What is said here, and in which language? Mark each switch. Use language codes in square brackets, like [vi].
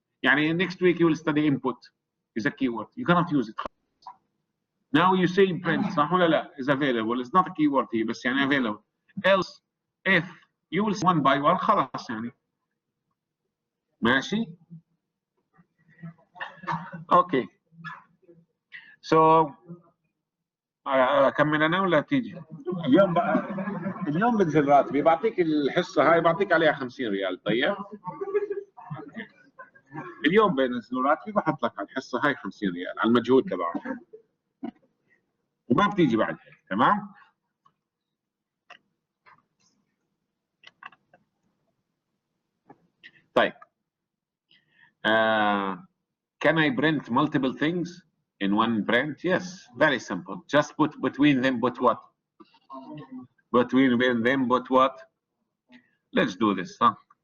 [en] يعني next week you will study input is a keyword. You cannot use it. Now you say print [ar] صح ولا لا [en] is available. It's not a keyword here [ar] بس يعني [en] available. Else if you will see one by one [ar] خلاص يعني ماشي. [en] Okay. [ar] So أكمل أنا ولا تيجي؟ اليوم بقى اليوم بنزل راتبي بعطيك الحصة هاي بعطيك عليها 50 ريال طيب؟ اليوم بنزل راتبي بحط لك على الحصة هاي 50 ريال على المجهود تبعك. وما بتيجي بعد هيك تمام؟ طيب [en] Can I print multiple things in one print? Yes, very simple. Just put between them, put what? Between them, put what? Let's do this, huh?